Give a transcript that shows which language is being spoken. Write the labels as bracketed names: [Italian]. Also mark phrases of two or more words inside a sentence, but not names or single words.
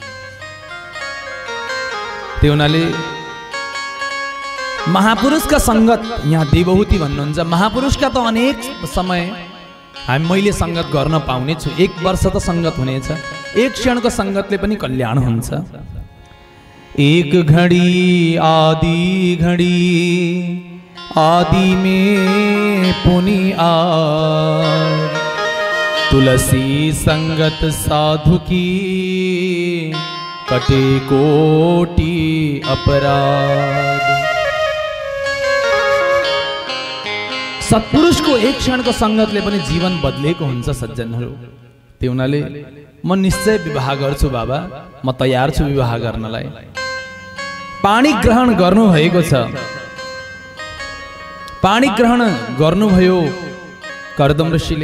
[Nepali] त्यो हुनाले महापुरुषका सङ्गत, यहाँ देवहूति भन्नुहुन्छ, महापुरुषका त अनेक समय मैले सङ्गत गर्न पाउने छु। एक वर्ष त सङ्गत हुनेछ, एक क्षणको सङ्गतले पनि कल्याण हुन्छ। [Awadhi] एक घड़ी आदि घड़ी आदि में पुनि आर, तुलसी संगत साधु की कटे कोटि अपराध। [Nepali] सत्पुरुषको एक क्षणको सङ्गतले पनि जीवन बदलेको हुन्छ सज्जनहरू। त्यो हुनाले म निश्चय विवाह गर्छु बाबा, म तयार छु विवाह गर्नलाई। पाणी ग्रहण गर्नुभएको छ, पाणी ग्रहण गर्नुभयो कर्दम ऋषिले।